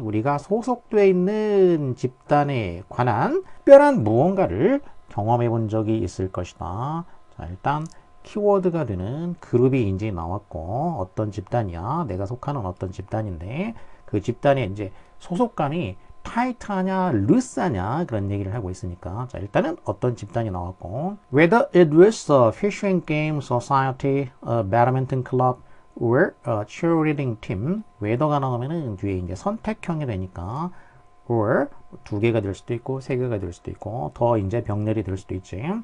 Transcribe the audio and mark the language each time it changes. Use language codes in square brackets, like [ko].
[ko] 우리가 소속되어 있는 집단에 관한 특별한 무언가를 경험해 본 적이 있을 것이다. 자, 일단 키워드가 되는 그룹이 이제 나왔고, 어떤 집단이야? 내가 속하는 어떤 집단인데 그 집단의 이제 소속감이 타이트하냐, 루스하냐, 그런 얘기를 하고 있으니까. 자, 일단은 어떤 집단이 나왔고, [en] whether it was a fishing game society, a badminton club, or a cheerleading team. [ko] whether가 나오면은 뒤에 이제 선택형이 되니까 or 두 개가 될 수도 있고 세 개가 될 수도 있고 더 이제 병렬이 될 수도 있지.